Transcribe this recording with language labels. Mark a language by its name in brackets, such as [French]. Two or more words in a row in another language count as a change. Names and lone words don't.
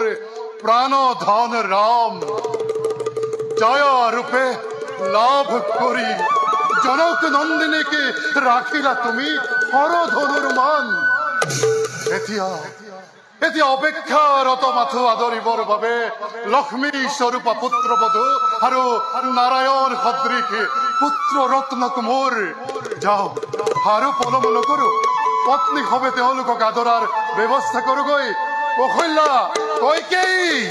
[Assamese] প্ৰাণ ধন ৰাম জয়া ৰূপে লাভ কৰি জনক নন্দিনী কে ৰাখিলা তুমি হৰ ধনুৰ মান এতিয়া অপেক্ষাৰত মাথো আদৰিবৰ বাবে লক্ষ্মী স্বৰূপা পুত্ৰবধূ আৰু নাৰায়ণ সদৃশ পুত্ৰ ৰত্নক মোৰ যাও আৰু পলম নকৰো পত্নী হবে তেওঁলোকক আদৰাৰ ব্যৱস্থা কৰোগৈ কৌশল্যা কৈকেয়ী